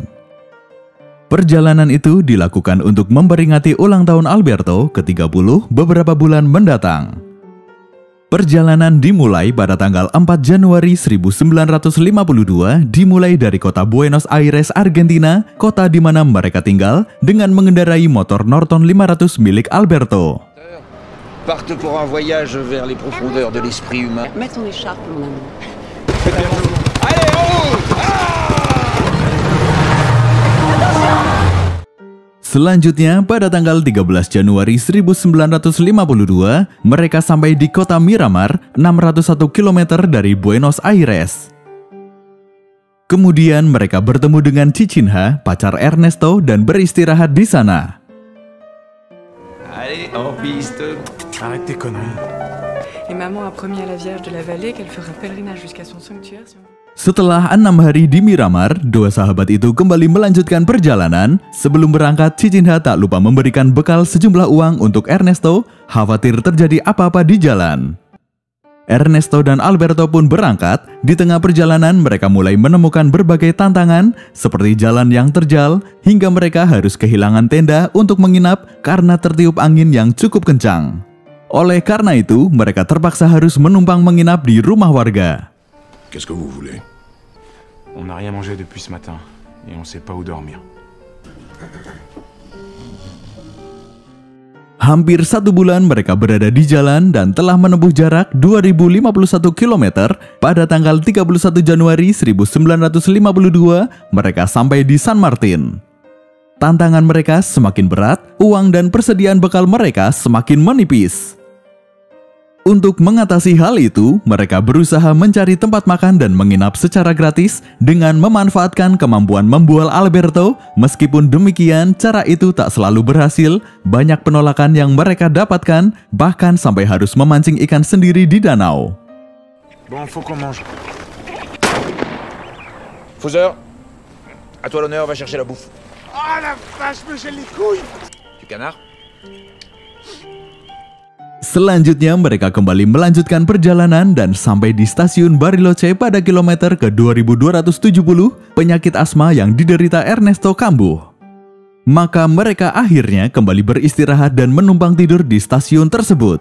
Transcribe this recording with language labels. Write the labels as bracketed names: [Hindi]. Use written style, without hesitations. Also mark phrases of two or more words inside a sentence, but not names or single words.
[Indonesian] Perjalanan itu dilakukan untuk memperingati ulang tahun Alberto ke-30 beberapa bulan mendatang. Perjalanan dimulai pada tanggal 4 Januari 1952, dimulai dari kota Buenos Aires, Argentina, kota di mana mereka tinggal, dengan mengendarai motor Norton 500 milik Alberto. [French] Partent pour un voyage vers les profondeurs de l'esprit humain. Mets ton écharpe, mon amour. Allez, en route! [Indonesian] Selanjutnya, pada tanggal 13 Januari 1952, mereka sampai di kota Miramar, 601 km dari Buenos Aires. Kemudian mereka bertemu dengan Cichinha, pacar Ernesto, dan beristirahat di sana. [French] Allez, en piste. Arrête tes conneries. Et maman a promis à la Vierge de la Vallée qu'elle fera pèlerinage jusqu'à son sanctuaire. [Indonesian] Setelah 6 hari di Miramar, dua sahabat itu kembali melanjutkan perjalanan. Sebelum berangkat, Cichinha tak lupa memberikan bekal sejumlah uang untuk Ernesto, khawatir terjadi apa-apa di jalan. Ernesto dan Alberto pun berangkat. Di tengah perjalanan, mereka mulai menemukan berbagai tantangan, seperti jalan yang terjal, hingga mereka harus kehilangan tenda untuk menginap karena tertiup angin yang cukup kencang. Oleh karena itu, mereka terpaksa harus menumpang menginap di rumah warga. [French] Qu'est-ce que vous voulez? On n'a rien mangé depuis ce matin et on sait pas où dormir. [Indonesian] Hampir 1 bulan mereka berada di jalan dan telah menempuh jarak 2051 km. Pada tanggal 31 Januari 1952, mereka sampai di San Martin. Tantangan mereka semakin berat, uang dan persediaan bekal mereka semakin menipis. Untuk mengatasi hal itu, mereka berusaha mencari tempat makan dan menginap secara gratis dengan memanfaatkan kemampuan membual Alberto. Meskipun demikian, cara itu tak selalu berhasil. Banyak penolakan yang mereka dapatkan, bahkan sampai harus memancing ikan sendiri di danau. [French] Bon, faut qu'on mange. Faiseur, à toi l'honneur, va chercher la bouffe. Ah la vache, me gèle les couilles! Du canard? [Indonesian] Selanjutnya mereka kembali melanjutkan perjalanan dan sampai di stasiun Bariloche pada kilometer ke 2270. Penyakit asma yang diderita Ernesto kambuh. Maka mereka akhirnya kembali beristirahat dan menumpang tidur di stasiun tersebut.